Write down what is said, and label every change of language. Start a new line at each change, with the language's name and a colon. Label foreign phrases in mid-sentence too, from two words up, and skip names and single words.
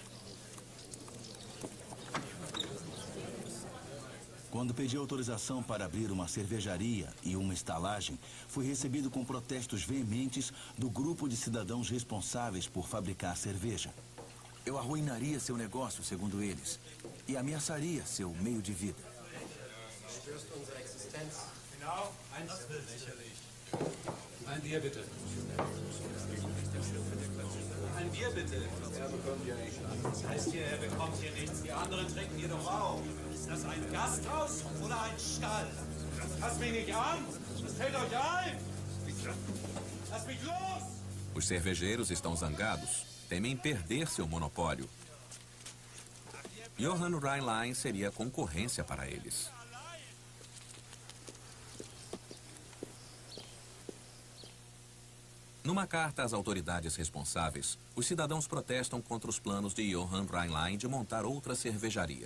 Portuguese: Quando pedi autorização para abrir uma cervejaria e uma estalagem, fui recebido com protestos veementes do grupo de cidadãos responsáveis por fabricar cerveja. Eu arruinaria seu negócio, segundo eles, e ameaçaria seu meio de vida.
German: Ein Bier bitte. Ein Bier bitte. Das heißt hier, er bekommt hier nichts. Die anderen trinken hier doch auch. Ist das ein Gasthaus oder ein Stall? Lasst mich nicht an! Das fällt euch ein! Lasst mich los!
Portuguese: Os cervejeiros estão zangados, temem perder seu monopólio. Johann Rheinlein seria concorrência para eles. Numa carta às autoridades responsáveis, os cidadãos protestam contra os planos de Johann Rheinlein de montar outra cervejaria.